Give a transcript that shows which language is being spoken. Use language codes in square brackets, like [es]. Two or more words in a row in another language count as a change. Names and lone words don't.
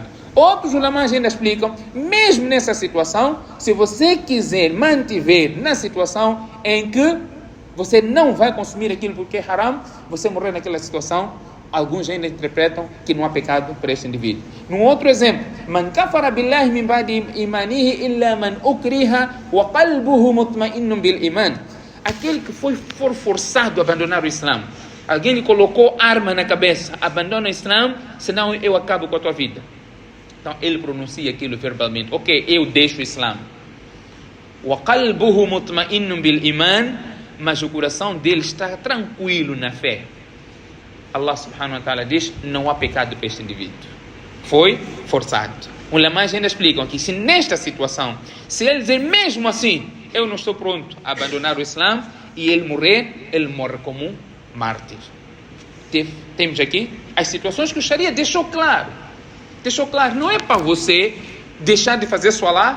[pt] Outros ulamas ainda explicam, mesmo nessa situação, se você quiser mantiver na situação em que você não vai consumir aquilo porque é haram, você morrer naquela situação, alguns ainda interpretam que não há pecado para este indivíduo. Num outro exemplo, [ar] من كفر بالله من بعد إيمانه إلا من أكره وقلبه مطمئن بالإيمان. [pt] Aquele que for forçado a abandonar o Islã, alguém lhe colocou arma na cabeça, abandona o Islã, senão eu acabo com a tua vida. Então ele pronuncia aquilo verbalmente, ok, eu deixo o Islã. [ar] وقلبه مطمئن بالإيمان, [pt] mas o coração dele está tranquilo na fé. Allah [ar] سبحانه وتعالى [pt] diz, não há pecado para este indivíduo. Foi forçado. Ulamás ainda explicam que se nesta situação, se ele dizer mesmo assim, eu não estou pronto a abandonar o Islã, e ele morre como um mártir. Temos aqui as situações que o Sharia deixou claro, não é para você deixar de fazer salat.